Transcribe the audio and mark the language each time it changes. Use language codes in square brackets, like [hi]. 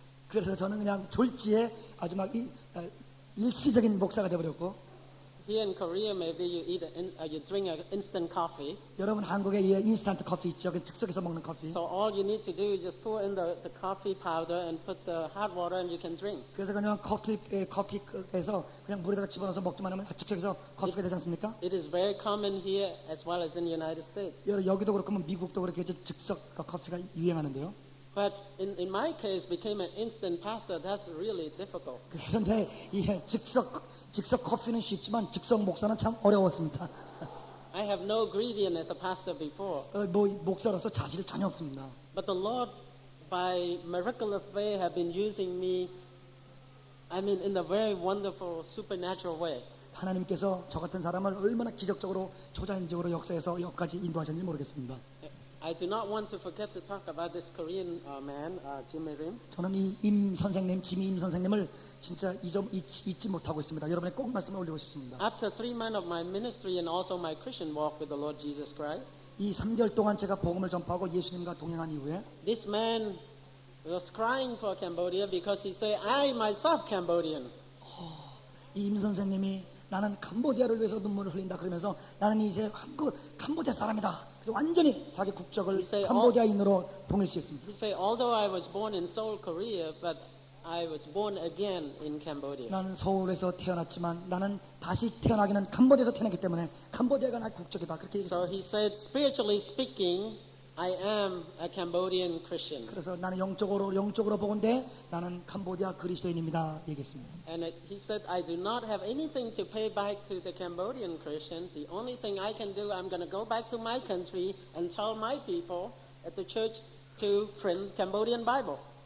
[ko] 그래서 저는 그냥 졸지에 아주 막 일시적인 목사가 되어버렸고 [en] Here in Korea, maybe you drink an instant coffee. [ko] 여러분 한국에 이 인스턴트 커피 있죠? 그 즉석에서 먹는 커피. [en] So all you need to do is just pour in the coffee powder and put the hot water and you can drink. [ko] 그래서 그냥 커피에서 그냥 물에다가 집어넣어서 먹기만 하면 즉석에서 커피가 되지 않습니까? [en] It is very common here as well as in the United States. [ko] 여기도 그렇고 미국도 그렇게 즉석 커피가 유행하는데요. [en] But in my case, became an instant pastor. That's really difficult. [ko] 그런데 이 즉석 커피는 쉽지만 즉석 목사는 참 어려웠습니다. [en] I have no ingredient as a pastor before. [ko] 목사로서 자질이 전혀 없습니다. [en] But the Lord, by miraculous way, have been using me. I mean, in a very wonderful, supernatural way. [ko] 하나님께서 저 같은 사람을 얼마나 기적적으로 초자연적으로 역사해서 여기까지 인도하셨는지 모르겠습니다. [en] I do not want to forget to talk about this Korean man, Jimmy Rim. [ko] 저는 이 지미 임 선생님을 진짜 잊지 못하고 있습니다. 여러분의 꼭 말씀을 올리고 싶습니다. [en] After 3 months of my ministry and also my Christian walk with the Lord Jesus Christ, [ko] 이 3개월 동안 제가 복음을 전파하고 예수님과 동행한 이후에 [en] this man was crying for Cambodia because he said, I myself Cambodian. [ko] 이 임 선생님이 나는 캄보디아를 위해서 눈물을 흘린다 그러면서 나는 이제 캄보디아 사람이다. 그래서 완전히 자기 국적을 캄보디아인으로 통일시켰습니다. [en] He said, although I was born in Seoul, Korea, but I was born again in Cambodia. [ko] 나는 서울에서 태어났지만 나는 다시 태어나기는 캄보디아에서 태어났기 때문에 캄보디아가 나의 국적이다. 그렇게 [en] So [ko] 얘기했습니다. [en] he said, spiritually speaking, I am a Cambodian Christian. [ko] 그래서 나는 영적으로 보건대 나는 캄보디아 그리스도인입니다. 얘기했습니다. [en] And he said, I do not have anything to pay back to the Cambodian Christians. The only thing I can do, I'm going to go back to my country and tell my people at the church to print Cambodian Bible.